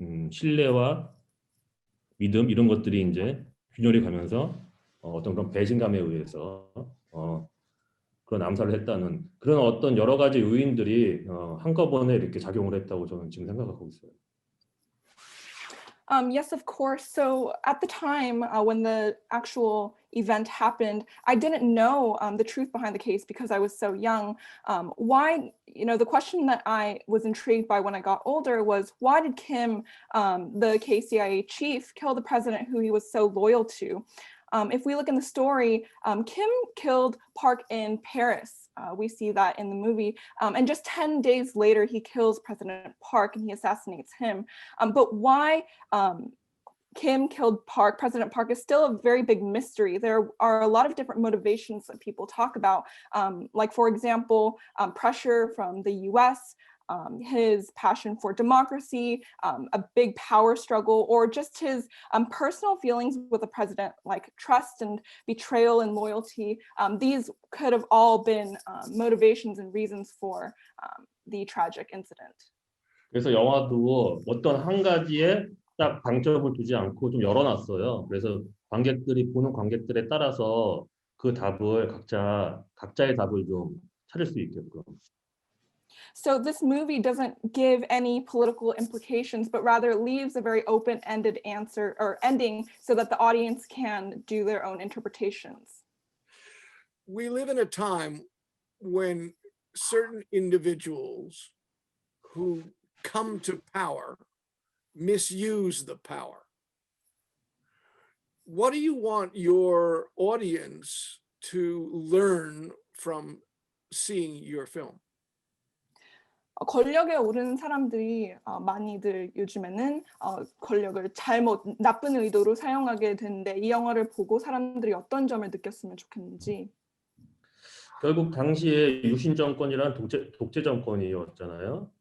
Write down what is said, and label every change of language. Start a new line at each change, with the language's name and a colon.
Korean: 신뢰와 믿음 이런 것들이 이제 균열이 가면서 어떤 그런 배신감에 의해서 그런 암살을 했다는 그런 어떤 여러 가지 요인들이 한꺼번에 이렇게 작용을 했다고 저는 지금 생각하고 있어요.
English: Yes, of course. So at the time when the actual event happened, I didn't know the truth behind the case because I was so young. Why, the question that I was intrigued by when I got older was why did Kim, the KCIA chief, kill the president who he was so loyal to? If we look in the story, Kim killed Park in Paris. We see that in the movie. And just 10 days later, he kills President Park and he assassinates him. But why Kim killed Park, President Park, is still a very big mystery. There are a lot of different motivations that people talk about. Like, for example, pressure from the US, his passion for democracy, a big power struggle, or just his personal feelings with the president, like trust and betrayal and loyalty. These could have all been motivations and reasons for the tragic incident.
Korean: 그래서 영화도 어떤 한 가지에 딱 방점을 두지 않고 좀 열어놨어요. 그래서 보는 관객들에 따라서 그 답을 각자의 답을 좀 찾을 수 있게끔.
English: So this movie doesn't give any political implications, but rather leaves a very open-ended answer or ending so that the audience can do their own interpretations. We live in a time when certain individuals who come to power misuse the power. What do you want your audience to learn from seeing your film?
Korean: 권력에 오르는 사람들이 많이들 요즘에는 권력을 나쁜 의도로 사용하게 되는데 이 영화를 보고 사람들이 어떤 점을 느꼈으면 좋겠는지. 결국 당시에 유신 정권이란 독재 정권이었잖아요.